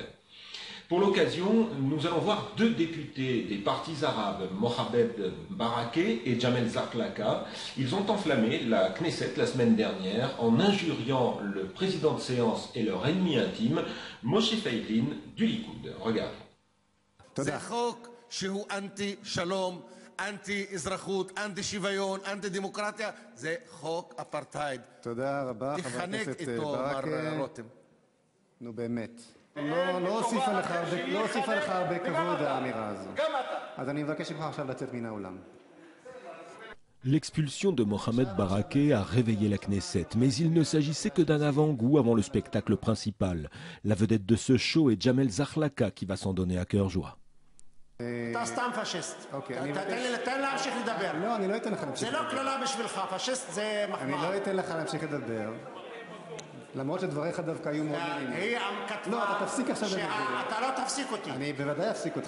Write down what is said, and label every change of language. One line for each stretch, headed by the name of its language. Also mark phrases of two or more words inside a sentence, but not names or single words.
French: Pour l'occasion, nous allons voir deux députés des partis arabes, Mohamed Baraké et Jamel Zarklaka. Ils ont enflammé la Knesset la semaine dernière en injuriant le président de séance et leur ennemi intime, Moshe Feiglin du Likoud. Regarde.
Hebrew: שהוא אנטי שלום, אנטי אזרחות, אנטי שוויון, אנטי דמוקרטיה, זה חוק אפרטהייד. תודה רבה, חבר הכנסת ברכה. נו באמת. לא הוסיפה לך הרבה כבוד האמירה הזו. אז אני מבקש ממך עכשיו לצאת מן האולם.
French: L'expulsion de Mohamed Baraké a réveillé la Knesset, mais il ne s'agissait que d'un avant-goût avant le spectacle principal. La vedette de ce show est Jamel Zarklaka qui va s'en donner à cœur joie.
Hebrew: אתה סתם פשיסט. תן להמשיך לדבר. לא, אני לא אתן לך להמשיך לדבר. זה לא כללה בשבילך, פשיסט זה מחמאה. אני לא אתן לך להמשיך לדבר. למרות שדבריך דווקא היו מאוד נעימים. היא כתבה... לא, אתה תפסיק עכשיו לדבר. אתה לא תפסיק אותי. אני בוודאי אפסיק אותך.